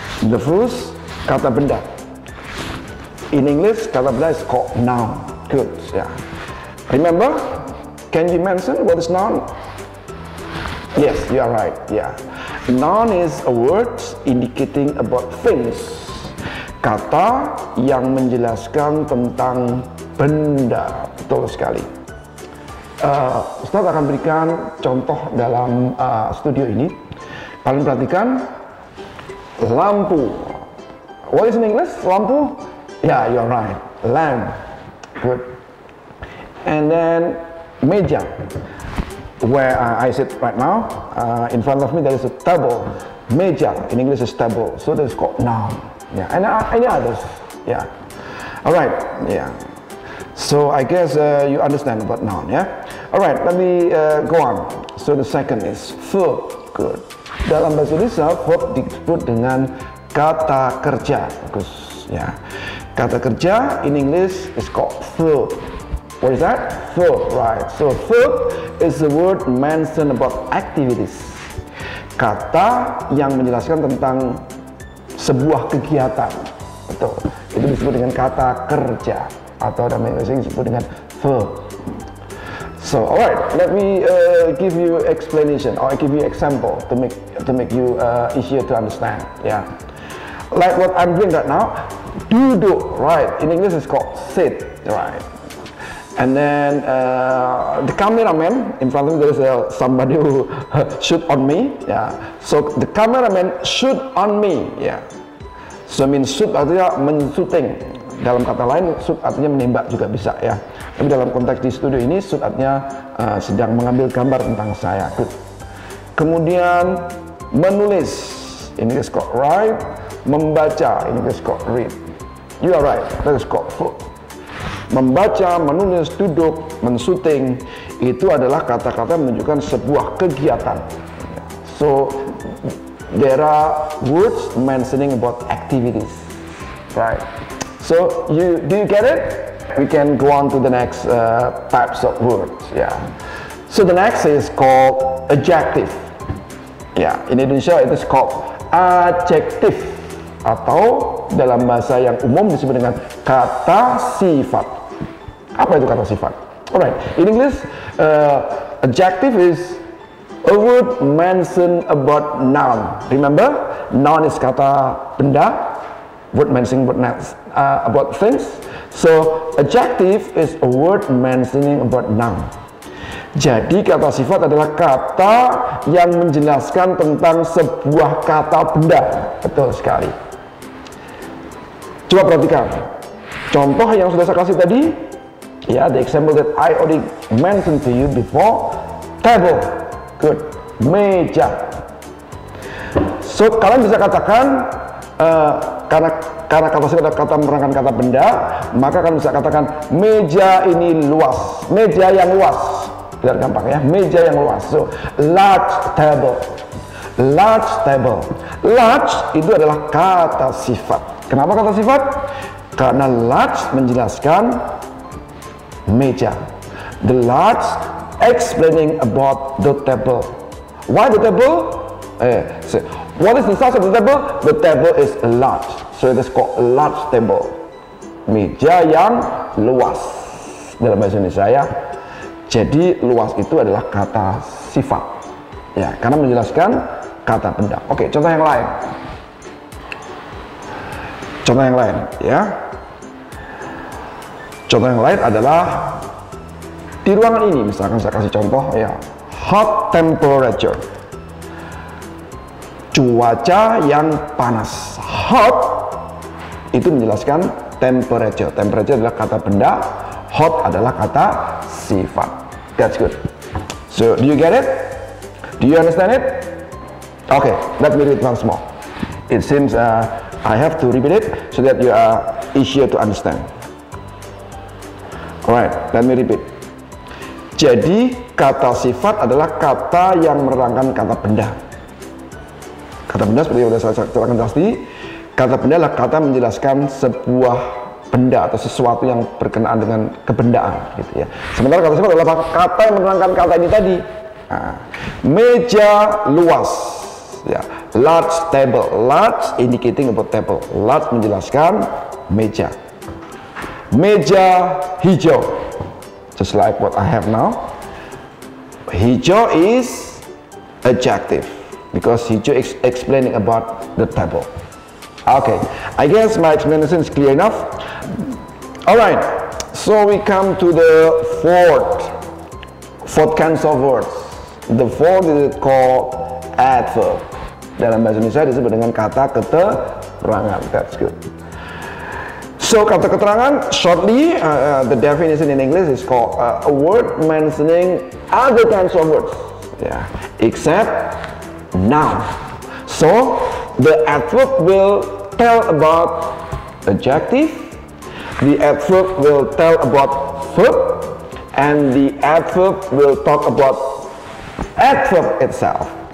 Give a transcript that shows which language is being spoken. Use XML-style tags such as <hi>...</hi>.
<en>The first, kata benda. In English, kata benda is called noun. Good, yeah. Remember? Can you mention what is noun? Yes, you are right, yeah. Noun is a word indicating about things.</en> <id>Kata yang menjelaskan tentang benda. Betul sekali. Ustadz akan berikan contoh dalam studio ini. Kalian perhatikan. Lampu.</id> <en>What is in English?</en> <id>Lampu?</id> <en>Yeah, you're right. Lamp. Good. And then meja. Where I sit right now, in front of me there is a table. Meja in English is table, so that is called noun. Yeah, and any others. Yeah. All right. Yeah. So I guess you understand about noun. Yeah. All right. Let me go on. So the second is verb. Good.</en> <id>Dalam bahasa Indonesia, verb disebut dengan kata kerja. Bagus, ya.</id> <en>Kata kerja in English is called verb. What is that? Verb, right? So verb is the word mentioned about activities.</en> <id>Kata yang menjelaskan tentang sebuah kegiatan. Betul. Itu disebut dengan kata kerja. atau dalam bahasa Inggris disebut dengan verb.</id> <en>So, alright, let me give you explanation or give you example to make you easier to understand. Yeah, like what I'm doing right now, duduk, right? In English it's called sit, right? And then the cameraman in front of me, there is somebody who shoot on me. Yeah, so the cameraman shoot on me. Yeah, so mean shoot</en> <id>artinya menshooting. Dalam kata lain, shoot artinya menembak juga bisa ya. Tapi dalam konteks di studio ini, shoot artinya sedang mengambil gambar tentang saya. Good. Kemudian menulis, ini</id> <en>is called write.</en> <id>Membaca, ini</id> <en>is called read. You are right, that is called verb.</en> <id>Membaca, menulis, duduk, menshooting, itu adalah kata-kata menunjukkan sebuah kegiatan.</id> <en>So there are words mentioning about activities, right? So do you get it? We can go on to the next types of words. Yeah. So the next is called adjective. Yeah. In Indonesia it is called adjective,</en> <id>atau dalam bahasa yang umum disebut dengan kata sifat. Apa itu kata sifat? Alright.</id> <en>In English, adjective is a word mentioned about noun. Remember, noun is kata benda. Word mentioning about things. So adjective is a word mentioning about noun.</en> <id>Jadi kata sifat adalah kata yang menjelaskan tentang sebuah kata benda. Betul sekali. Coba perhatikan contoh yang sudah saya kasih tadi.</id> <en>Ya, the example that I already mentioned to you before. Table. Good. Meja.</en> <id>So kalian bisa katakan karena kata sifat adalah kata menerangkan kata benda, maka kalian bisa katakan meja ini luas, meja yang luas. Biar gampang ya, meja yang luas.</id> <en>So large table, large table.</en> <id>Large itu adalah kata sifat. Kenapa kata sifat? Karena large menjelaskan meja.</id> <en>The large explaining about the table. Why the table? So, what is the size of the table? The table is large, so it is called a large table.</en> <id>Meja yang luas dalam bahasa Indonesia ya. Jadi luas itu adalah kata sifat, ya, karena menjelaskan kata benda. Oke, contoh yang lain. Contoh yang lain, ya. Contoh yang lain adalah di ruangan ini, misalkan saya kasih contoh ya,</id> <en>hot temperature.</en> <id>Cuaca yang panas. Hot itu menjelaskan temperature. Temperature adalah kata benda, hot adalah kata sifat.</id> <en>That's good. So do you get it? Do you understand it? Okay, let me read once more. It seems I have to repeat it so that you are easier to understand. Alright, let me repeat.</en> <id>Jadi kata sifat adalah kata yang menerangkan kata benda. Kata benda seperti yang sudah saya terangkan tadi, kata benda adalah kata menjelaskan sebuah benda atau sesuatu yang berkenaan dengan kebendaan, gitu ya. Sementara kata sifat adalah kata yang menerangkan kata ini tadi. Nah, meja luas, ya.</id> <en>Large table, large indicating about table, large</en> <id>menjelaskan meja. Meja hijau,</id> <en>just like what I have now. Hijau is adjective. Because hijau is explaining about the table. Okay, I guess my explanation is clear enough. Alright, so we come to the fourth kinds of words. The fourth is called adverb.</en> <id>Dalam bahasa Indonesia disebut dengan kata keterangan.</id> <en>That's good. So kata keterangan, shortly, the definition in English is called a word mentioning other kinds of words. Yeah, except noun. So the adverb will tell about adjective, the adverb will tell about verb, and the adverb will talk about adverb itself.</en>